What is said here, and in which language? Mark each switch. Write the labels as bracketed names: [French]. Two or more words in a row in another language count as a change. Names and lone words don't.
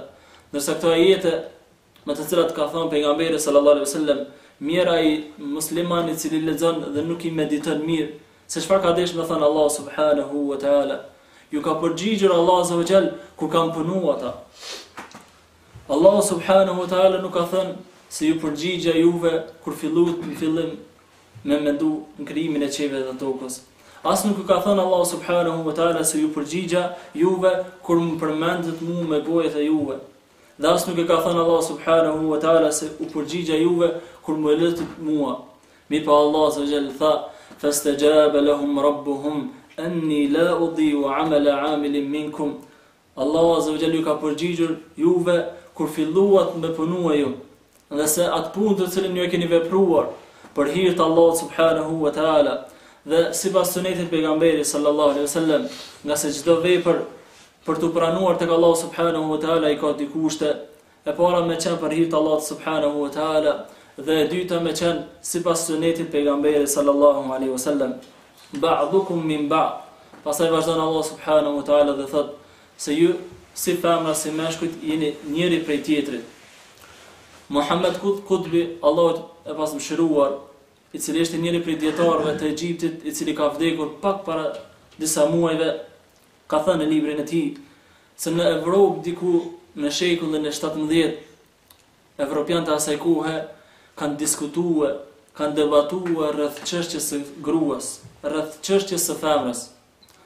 [Albanian] Ndërsa këto ajete me të cilat ka thënë pejgamberi [Arabic] صلى الله عليه وسلم, [Albanian] mirë ai muslimani i cili lexon dhe nuk i mediton mirë, se çfarë ka dëshmë thënë Allah [Arabic] سبحانه وتعالى. [Albanian] Ju ka përgjigjur Allah [Arabic] عز وجل [Albanian] kur kanë punuar ata. Allah [Arabic] سبحانه وتعالى [Albanian] nuk ka thënë se ju përgjigja juve kur filluat në fillim me mendu në krijimin e qiellit dhe tokës. As nuk ka thënë Allah [Arabic] سبحانه وتعالى [Albanian] se ju përgjigja juve kur më përmendet mu me gojët e juve. Dhe as nuk e ka thënë Allah [Arabic] سبحانه وتعالى [Albanian] se u përgjigja juve kur më lutet mua. Mi pa Allah [Arabic] عز وجل [Albanian] tha [Arabic] فاستجاب لهم ربهم أني لا أضيع عمل عامل منكم. [Albanian] Allah [Arabic] عز وجل [Albanian] ju ka përgjigjur juve kur filluat me punua ju, dhe se atë punë të cilën ju e keni vepruar për hir të Allahut [Arabic] سبحانه وتعالى, [Albanian] dhe sipas sunetit pejgamberit [Arabic] صلى الله عليه وسلم, [Albanian] nga se çdo vepër për të pranuar tek Allahu [Arabic] سبحانه وتعالى [Albanian] i ka dy kushte. E para me qenë për hir të Allahut [Arabic] سبحانه وتعالى, [Albanian] dhe e dyta me qenë sipas sunetit pejgamberit [Arabic] صلى الله عليه وسلم. بعضكم من بعض. [Albanian] Pastaj vazhdon Allah [Arabic] سبحانه وتعالى [Albanian] dhe thot se ju si femra si meshkujt jeni njëri prej tjetrit. Muhammed Kutbi, Allahu e pasmëshiruar, i cili është njëri prej dietarëve të Egjiptit, i cili ka vdekur pak para disa muajve, ka thënë në librin e tij se në Evropë diku në shekullin e 17, evropianët e asaj kohe kanë diskutuar, kanë debatuar rreth çështjes së gruas, rreth çështjes së femrës.